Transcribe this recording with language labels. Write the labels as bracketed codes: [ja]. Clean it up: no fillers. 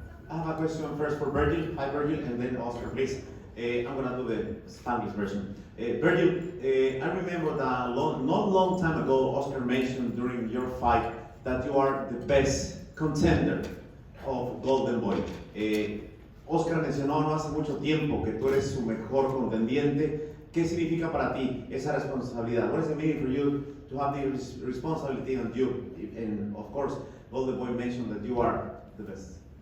[en] I have a question first for Vergil. Hi Vergil, and then Oscar, please. I'm gonna do the Spanish version. Vergil, I remember that not long time ago, Oscar mentioned during your fight that you are the best contender of Golden Boy. [es] Oscar mencionó no hace mucho tiempo que tú eres su mejor contendiente. ¿Qué significa para ti esa responsabilidad? [en] What does it mean for you to have the responsibility on you? And of course, Golden Boy mentioned that you are the best.